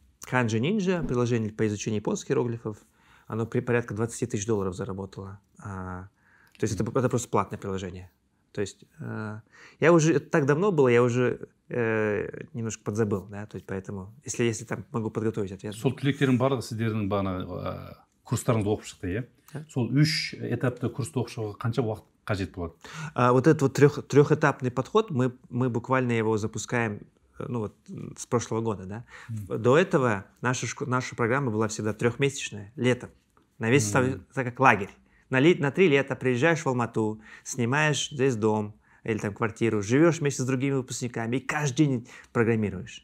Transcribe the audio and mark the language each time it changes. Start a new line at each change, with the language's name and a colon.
Russian: Kanji Ninja, приложение по изучению японских иероглифов. Оно при порядка $20 тысяч заработало. То есть это просто платное приложение. То есть я уже, это так давно было, я уже немножко подзабыл, да, то есть поэтому, если там могу подготовить ответ.
Kazakh: Сол түлектердің барлығы сіздердің курстарыңызды оқып шықты, иә? Сол 3 этапты курсты оқып шығуға қанша уақыт қажет болады?
Russian: Вот этот вот трехэтапный подход, мы буквально его запускаем с прошлого года, да. До этого наша программа была всегда 3-месячная, летом, на весь, так как лагерь. На 3 лета приезжаешь в Алмату, снимаешь здесь дом или там квартиру, живешь вместе с другими выпускниками и каждый день программируешь.